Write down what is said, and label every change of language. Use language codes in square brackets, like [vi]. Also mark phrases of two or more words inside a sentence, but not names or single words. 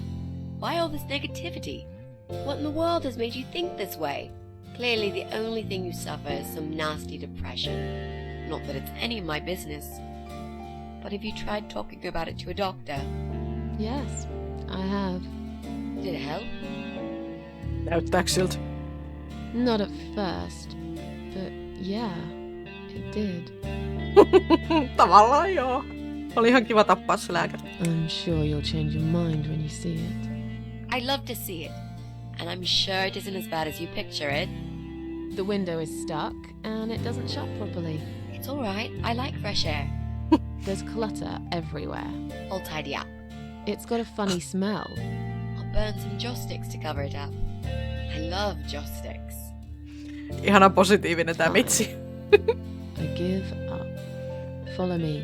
[en] Why all this negativity? What in the world has made you think this way? Clearly the only thing you suffer is some nasty depression. Not that it's any of my business. But have you tried talking about it to a doctor? Yes, I have. Did it help? [fi] Näyttääkö siltä? [en] Not at first, but yeah, it did. [fi] Tavallaan joo. Oli ihan kiva tappaa se lääkäri. [en] I'm sure you'll change your mind when you see it. I'd love to see it. And I'm sure it isn't as bad as you picture it. The window is stuck and it doesn't shut properly. It's alright. I like fresh air. There's clutter everywhere. I'll tidy up. It's got a funny smell. I'll burn some joss sticks to cover it up. I love joss sticks. [fi] Ihana positiivinen tää vitsi. [en] I give up. Follow me.